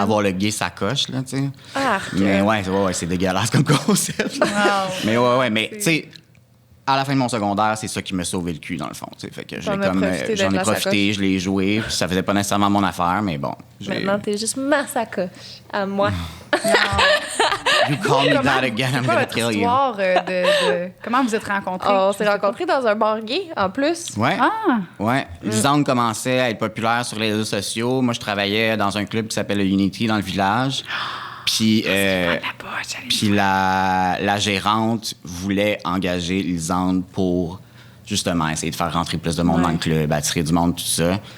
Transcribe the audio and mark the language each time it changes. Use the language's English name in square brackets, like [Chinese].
[French] Avoir le gay sacoche, là, tu sais. Mais ouais, c'est dégueulasse comme concept. Wow. Mais tu sais, à la fin de mon secondaire, c'est ça qui m'a sauvé le cul, dans le fond, tu sais. Fait que j'en ai profité, je l'ai joué, puis ça faisait pas nécessairement mon affaire, mais bon. Maintenant, t'es juste ma sacoche à moi. [English] You call me that again, I'm gonna kill you. [French] Comment vous êtes rencontrés? On s'est rencontrés dans un bar gay, en plus. Ouais. Lisanne commençait à être populaire sur les réseaux sociaux. Moi, je travaillais dans un club qui s'appelle le Unity dans le village. Puis la gérante voulait engager Lisanne pour justement essayer de faire rentrer plus de monde dans le club, attirer du monde, tout ça.